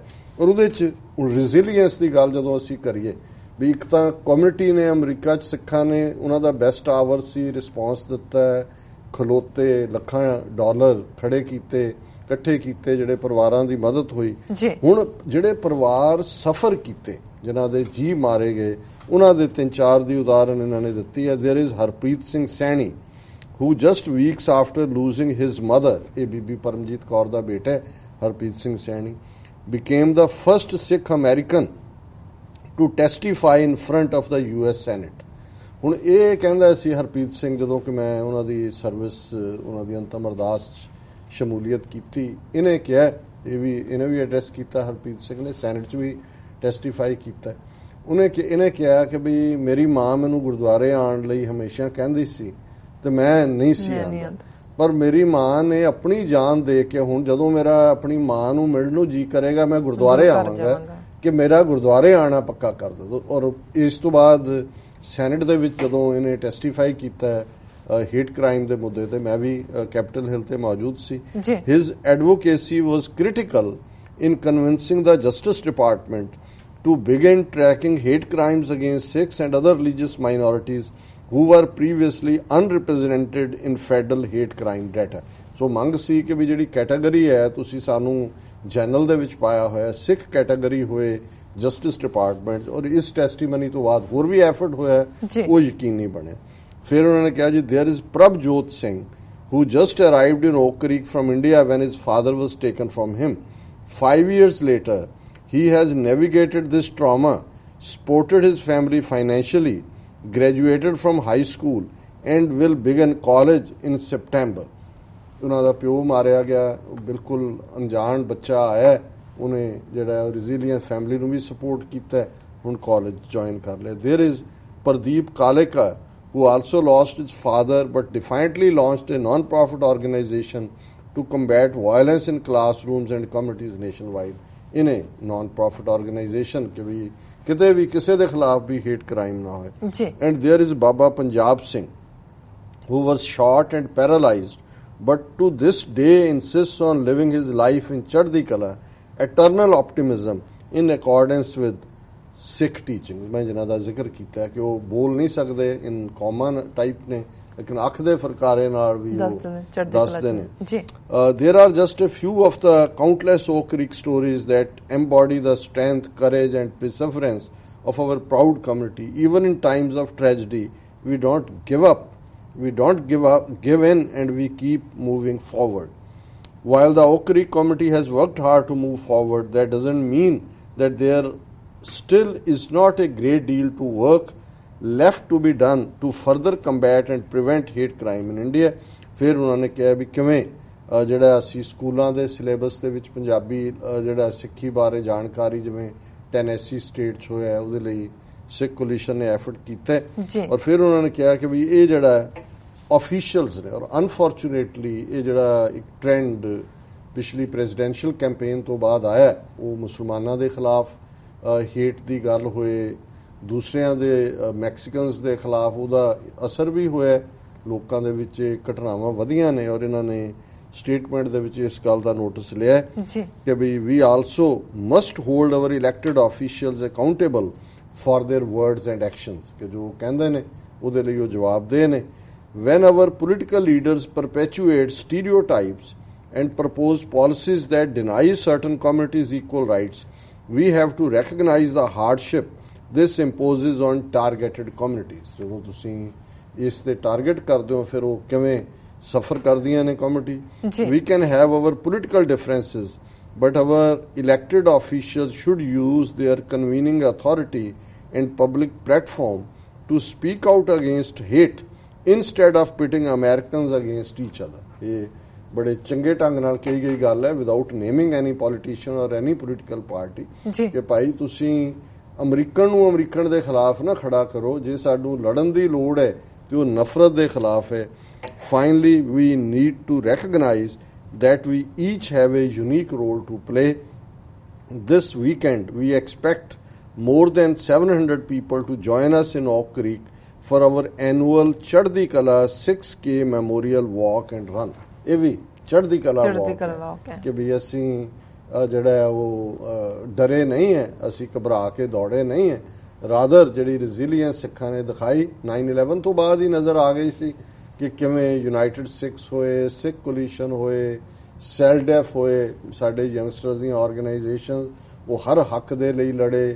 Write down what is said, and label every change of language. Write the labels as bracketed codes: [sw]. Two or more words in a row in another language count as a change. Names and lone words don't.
[pa] ਔਰ ਉਹਦੇ 'ਚ ਰੈਜ਼ੀਲੀਅੰਸ ਦੀ ਗੱਲ ਜਦੋਂ ਅਸੀਂ ਕਰੀਏ ਵੀ ਇੱਕ ਤਾਂ ਕਮਿਊਨਿਟੀ ਨੇ ਅਮਰੀਕਾ 'ਚ ਸਿੱਖਾਂ ਨੇ ਉਹਨਾਂ ਦਾ [en] best hour [pa] ਸੀ, ਰਿਸਪੌਂਸ ਦਿੱਤਾ, ਖਲੋਤੇ, ਲੱਖਾਂ ਡਾਲਰ ਖੜੇ ਕੀਤੇ ਇਕੱਠੇ ਕੀਤੇ, ਜਿਹੜੇ ਪਰਿਵਾਰਾਂ ਦੀ ਮਦਦ ਹੋਈ। ਹੁਣ ਜਿਹੜੇ ਪਰਿਵਾਰ ਸਫਰ ਕੀਤੇ, ਜਿਨ੍ਹਾਂ ਦੇ ਜੀ ਮਾਰੇ ਗਏ, ਉਹਨਾਂ ਦੇ 3-4 ਦੀ ਉਦਾਹਰਨ ਇਹਨਾਂ ਨੇ ਦਿੱਤੀ ਹੈ। [en] ਦੇਅਰ ਇਜ਼ ਹਰਪ੍ਰੀਤ ਸਿੰਘ ਸੈਣੀ, who just weeks after losing his mother, [pa] ਇਹ ਬੀਬੀ ਪਰਮਜੀਤ ਕੌਰ ਦਾ ਬੇਟਾ ਹੈ ਹਰਪ੍ਰੀਤ ਸਿੰਘ ਸੈਣੀ, [en] became the first Sikh American to testify in front of the US Senate। [pa] ਹੁਣ ਇਹ ਕਹਿੰਦਾ ਸੀ ਹਰਪ੍ਰੀਤ ਸਿੰਘ, ਜਦੋਂ ਕਿ ਮੈਂ ਉਹਨਾਂ ਦੀ ਸਰਵਿਸ, ਉਹਨਾਂ ਦੀ ਅੰਤਮ ਅਰਦਾਸ ਸ਼ਮੂਲੀਅਤ ਕੀਤੀ, ਇਹਨੇ ਕਿਹਾ, ਇਹਨੇ ਵੀ ਐਡਰੈਸ ਕੀਤਾ, ਹਰਪ੍ਰੀਤ ਸਿੰਘ ਨੇ ਸੈਨੇਟ 'ਚ ਵੀ ਟੈਸਟੀਫਾਈ ਕੀਤਾ। ਇਹਨੇ ਕਿਹਾ ਕਿ ਵੀ ਮੇਰੀ ਮਾਂ ਮੈਨੂੰ ਗੁਰਦੁਆਰੇ ਆਉਣ ਲਈ ਹਮੇਸ਼ਾ ਕਹਿੰਦੀ ਸੀ ਤੇ ਮੈਂ ਨਹੀਂ ਸੀ ਆਉਂਦਾ, ਪਰ ਮੇਰੀ ਮਾਂ ਨੇ ਆਪਣੀ ਜਾਨ ਦੇ ਕੇ ਹੁਣ ਜਦੋਂ ਮੇਰਾ ਆਪਣੀ ਮਾਂ ਨੂੰ ਮਿਲਣ ਨੂੰ ਜੀ ਕਰੇਗਾ ਮੈਂ ਗੁਰਦੁਆਰੇ ਆਵਾਂਗਾ, ਕਿ ਮੇਰਾ ਗੁਰਦੁਆਰੇ ਆਉਣਾ ਪੱਕਾ ਕਰ ਦਿਓ। ਔਰ ਇਸ ਤੋਂ ਬਾਅਦ ਸੈਨੇਟ ਦੇ ਵਿੱਚ ਜਦੋਂ ਇਹਨੇ ਟੈਸਟੀਫਾਈ ਕੀਤਾ [en] hate crime [pa] ਦੇ ਮੁੱਦੇ ਤੇ, ਮੈਂ ਵੀ ਕੈਪੀਟਲ ਹਿਲ ਤੇ ਮੌਜੂਦ ਸੀ। [en] his advocacy was critical in convincing the Justice Department to begin tracking hate crimes against Sikhs and other religious minorities who were previously unrepresented in federal hate crime data। [pa] So ਮੰਗ ਸੀ ਕਿ ਵੀ ਜਿਹੜੀ ਕੈਟਾਗਰੀ ਹੈ ਤੁਸੀਂ ਸਾਨੂੰ ਜਨਰਲ ਦੇ ਵਿੱਚ ਪਾਇਆ ਹੋਇਆ, ਸਿੱਖ ਕੈਟਾਗਰੀ ਹੋਏ ਜਸਟਿਸ ਡਿਪਾਰਟਮੈਂਟ, ਔਰ ਇਸ ਟੈਸਟੀਮਨੀ ਤੋਂ ਬਾਅਦ ਹੋਰ ਵੀ ਐਫਰਟ ਹੋਇਆ, ਉਹ ਯਕੀਨੀ ਬਣਿਆ। ਫਿਰ ਉਹਨਾਂ ਨੇ ਕਿਹਾ ਜੀ [en] there is ਪ੍ਰਭਜੋਤ ਸਿੰਘ who just arrived in Oak Creek from India when his father was taken from him। 5 years later, he has navigated this trauma, supported his family financially, graduated from high school, and will begin college in September। [pa] ਉਹਨਾਂ ਦਾ ਪਿਓ ਮਾਰਿਆ ਗਿਆ, ਬਿਲਕੁਲ ਅਣਜਾਣ ਬੱਚਾ ਆਇਆ, ਉਹਨੇ ਜਿਹੜਾ [en] resilient family [pa] ਨੂੰ ਵੀ ਸਪੋਰਟ ਕੀਤਾ, ਹੁਣ [en] college join [pa] ਕਰ ਲਿਆ। [en] There is Pradeep Kaleka, who also lost his father but defiantly launched a non-profit organization to combat violence in classrooms and communities nationwide। in a non-profit organization [pa] ਕਿ ਵੀ ਕਿਤੇ ਵੀ ਕਿਸੇ ਦੇ ਖਿਲਾਫ ਵੀ [en] hate crime [pa] ਨਾ ਹੋਏ। [en] and there is Baba Punjab Singh, who was shot and paralyzed but to this day insists on living his life in [pa] ਚੜ੍ਹਦੀ ਕਲਾ, [en] eternal optimism in accordance with Sikh teaching। [pa] ਮੈਂ ਜਿਨ੍ਹਾਂ ਦਾ ਜ਼ਿਕਰ ਕੀਤਾ ਕਿ ਉਹ ਬੋਲ ਨਹੀਂ ਸਕਦੇ, [en] in common type [pa] ਨੇ, ਲੇਕਿਨ ਅੱਖ ਦੇ ਫਰਕਾਰੇ ਨਾਲ ਵੀ ਦੱਸਦੇ ਨੇ। [en] There are just a few of the countless Oak Creek stories that embody the strength, courage and perseverance of our proud community। Even in times of tragedy, we don't give up, give in, and we keep moving forward। While the Oak Creek community has worked hard to move forward, that doesn't mean that there still is not a great deal to work left to be done to further combat and prevent hate crime in India। [pa] ਫਿਰ ਉਹਨਾਂ ਨੇ ਕਿਹਾ ਵੀ ਕਿਵੇਂ ਜਿਹੜਾ ਅਸੀਂ ਸਕੂਲਾਂ ਦੇ ਸਿਲੇਬਸ ਦੇ ਵਿੱਚ ਪੰਜਾਬੀ ਜਿਹੜਾ ਸਿੱਖੀ ਬਾਰੇ ਜਾਣਕਾਰੀ, ਜਿਵੇਂ ਟੈਨੈਸੀ ਸਟੇਟ 'ਚ ਹੋਇਆ, ਉਹਦੇ ਲਈ ਸਿੱਖ ਕੋਲੀਸ਼ਨ ਨੇ ਐਫਰਟ ਕੀਤਾ। ਔਰ ਫਿਰ ਉਹਨਾਂ ਨੇ ਕਿਹਾ ਕਿ ਵੀ ਇਹ ਜਿਹੜਾ ਆਫੀਸ਼ੀਅਲਸ ਨੇ, ਔਰ ਅਨਫੋਰਚੂਨੇਟਲੀ ਇਹ ਜਿਹੜਾ ਇੱਕ ਟ੍ਰੈਂਡ ਪਿਛਲੀ [en] presidential campaign [pa] ਤੋਂ ਬਾਅਦ ਆਇਆ, ਉਹ ਮੁਸਲਮਾਨਾਂ ਦੇ ਖਿਲਾਫ ਹੇਟ ਦੀ ਗੱਲ ਹੋਏ, ਦੂਸਰਿਆਂ ਦੇ ਮੈਕਸੀਕਨਸ ਦੇ ਖਿਲਾਫ ਉਹਦਾ ਅਸਰ ਵੀ ਹੋਇਆ, ਲੋਕਾਂ ਦੇ ਵਿੱਚ ਘਟਨਾਵਾਂ ਵਧੀਆਂ ਨੇ। ਔਰ ਇਹਨਾਂ ਨੇ ਸਟੇਟਮੈਂਟ ਦੇ ਵਿੱਚ ਇਸ ਗੱਲ ਦਾ ਨੋਟਿਸ ਲਿਆ ਕਿ ਵੀ [en] also must hold our elected officials accountable for their words and actions, [pa] ਕਿ ਜੋ ਕਹਿੰਦੇ ਨੇ ਉਹਦੇ ਲਈ ਉਹ ਜਵਾਬਦੇਹ ਨੇ। [en] when our political leaders perpetuate stereotypes and propose policies that deny certain communities equal rights, we have to recognize the hardship this imposes on targeted communities। [pa] ਜਦੋਂ ਤੁਸੀਂ ਇਸ ਤੇ ਟਾਰਗੇਟ ਕਰਦੇ ਹੋ, ਫਿਰ ਉਹ ਕਿਵੇਂ ਸਫਰ ਕਰਦੀਆਂ ਨੇ ਕਮਿਊਨਿਟੀ। [en] we can have our political differences, but our elected officials should use their convening authority and public platform to speak out against hate instead of pitting Americans against each other। [pa] ਇਹ ਬੜੇ ਚੰਗੇ ਢੰਗ ਨਾਲ ਕਹੀ ਗਈ ਗੱਲ ਹੈ, [en] without naming any politician [pa] ਔਰ [en] any political party, [pa] ਕਿ ਭਾਈ ਤੁਸੀਂ ਅਮਰੀਕਨ ਨੂੰ ਅਮਰੀਕਨ ਦੇ ਖਿਲਾਫ ਨਾ ਖੜਾ ਕਰੋ, ਜੇ ਸਾਨੂੰ ਲੜਨ ਦੀ ਲੋੜ ਹੈ ਤੇ ਉਹ ਨਫ਼ਰਤ ਦੇ ਖਿਲਾਫ ਹੈ। [en] finally we need to recognize that we each have a unique role to play। This weekend we expect more than 700 people to join us in Oak Creek for our annual Chardhi Kala 6K Memorial Walk and Run। [pa] ਇਹ ਵੀ ਚੜ੍ਹਦੀ ਕਲਾ ਵਾਕ ਹੈ ਕਿ ਵੀ ਅਸੀਂ ਜਿਹੜਾ ਉਹ ਡਰੇ ਨਹੀਂ ਹੈ, ਅਸੀਂ ਘਬਰਾ ਕੇ ਦੌੜੇ ਨਹੀਂ ਹੈ। ਰਾਦਰ ਜਿਹੜੀ ਰੈਜ਼ੀਲੀਅੰਸ ਸਿੱਖਾਂ ਨੇ ਦਿਖਾਈ 9/11 ਤੋਂ ਬਾਅਦ ਹੀ ਨਜ਼ਰ ਆ ਗਈ ਸੀ ਕਿ ਕਿਵੇਂ ਯੂਨਾਈਟਿਡ ਸਿੱਖਸ ਹੋਏ, ਸਿੱਖ ਕੋਲੀਸ਼ਨ ਹੋਏ, ਸੈਲ ਡੈਫ ਹੋਏ ਸਾਡੇ ਯੰਗਸਟਰਸ ਦੀਆਂ ਆਰਗੇਨਾਈਜੇਸ਼ਨ, ਉਹ ਹਰ ਹੱਕ ਦੇ ਲਈ ਲੜੇ।